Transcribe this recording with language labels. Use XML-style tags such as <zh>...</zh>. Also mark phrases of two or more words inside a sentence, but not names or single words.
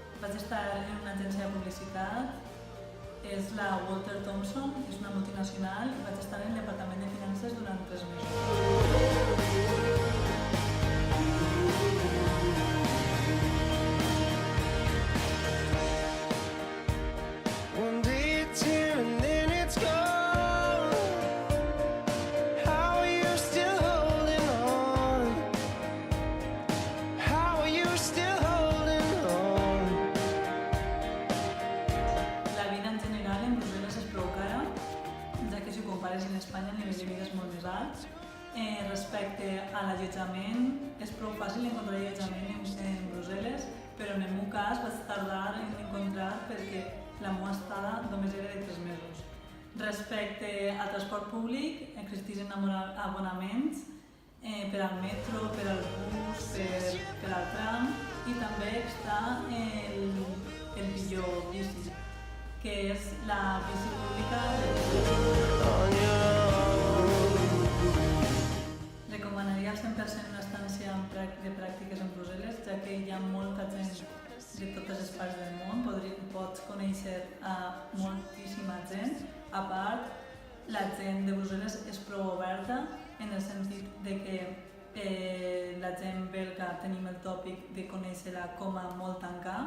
<ca>vaig estar en una agència de publicitat, és la Walter Thompson, és una multinacional, i vaig estar en el departament de finances durant 3 mesos.</ca> <en>One day it's here and then it's gone. How are you still holding on? How are you still holding on?</en> <ca>La vida en general en Brussel·les és prou cara, ja que si ho compares en Espanya el nivell de vida és molt més alt. Respecte a l'allotjament, és prou fàcil encontrar allotjament en Brussel·les, però en el meu cas vaig tardar en encontrar perquè la meva estada només era de 3 mesos. Respecte al transport públic, existeixen abonaments per al metro, per al bus, per al tram, i també està el millor bici, que és la bici pública</ca> <en>On your own.</en> <ca>Recomanaria al 100% una estància de pràctiques en Brussel·les, ja que hi ha molta gent de totes les parts del món, pots conèixer a moltíssima gent. A part, la gent de Brussel·les és prou oberta, en el sentit de que la gent belga tenim el tòpic de conèixer-la com a molt tancar.</ca>